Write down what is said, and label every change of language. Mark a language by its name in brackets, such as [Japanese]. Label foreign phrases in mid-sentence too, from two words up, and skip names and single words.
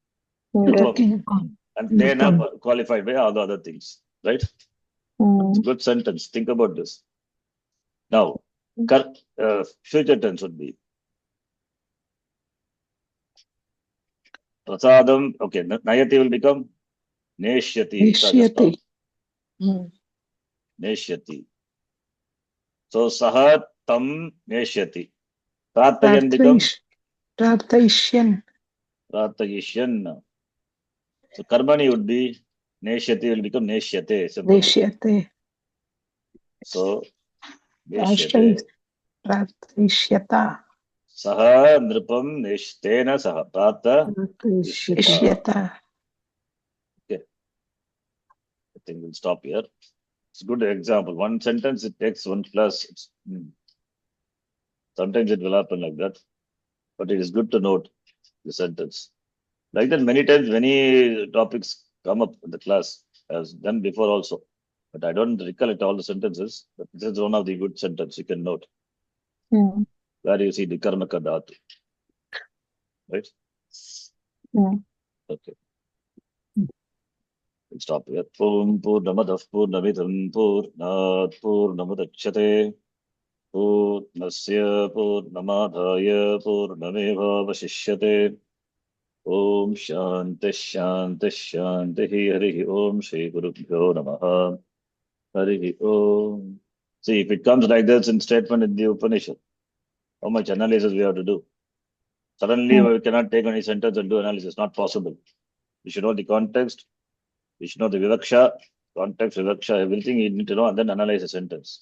[English] And then qualified by all the other things. Right? It's a good sentence. Think about this. Now, future tense would be Prasadam. Okay, Nayati will become Neshyati. Neshyati. Hmm. [Sanskrit] Neshyati. So saha tam neshyati. [English] Prarthayan becomes [Sanskrit] Prarthayishyan. prarthayishyan. [English] So karmani would be neshyati will become neshyate. Simple. [Sanskrit] Neshyate. So neshyate. Prarthayishyata. Saha nripam neshtena saha. Prartha. Prarthayishyata. [English] Okay. I think we'll stop here. It's a good example. One sentence, it takes one class. Sometimes it will happen like that. But it is good to note the sentence. Like that, many times, many topics come up in the class, as done before also. But I don't recollect all the sentences. But this is one of the good sentences you can note. Hmm. Where you see the [Sanskrit] karmaka dhatu. [English] Right? Hmm. Okay. We'll stop here. [Sanskrit] Purnamadav Purnamidam Purnat Purnamudachyate Purnasya Purnamadhaya Purnamevavashishyate Om Shanti Shanti Shanti Harihi Om Shri Gurubhyo Namaha Harihi Om. [English] See, if it comes like this in statement in the Upanishad, how much analysis we have to do? Suddenly we cannot take any sentence and do analysis. Not possible. We should know the context. We should know the vivaksha, context, vivaksha, everything you need to know and then analyze a sentence.